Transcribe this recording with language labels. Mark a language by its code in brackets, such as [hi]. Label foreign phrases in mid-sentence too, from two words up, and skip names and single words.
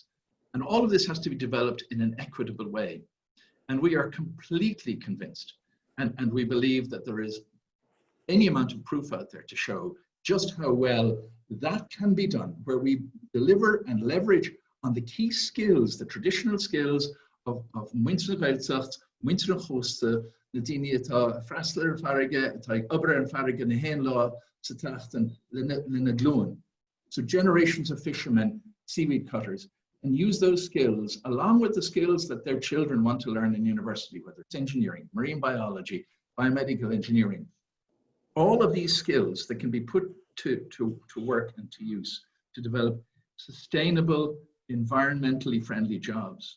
[en] And all of this has to be developed in an equitable way. And we are completely convinced, and we believe that there is any amount of proof out there to show just how well that can be done, where we deliver and leverage on the key skills, the traditional skills of [ga] Muintir na Gaeltacht, Muintir na Chósta, na daoine atá freastal ar farraige, atá obair ar farraige na haon lá sa tachtain le na glúin. [en] So generations of fishermen, seaweed cutters, and use those skills along with the skills that their children want to learn in university, whether it's engineering, marine biology, biomedical engineering. All of these skills that can be put to work and to use to develop sustainable, environmentally friendly jobs.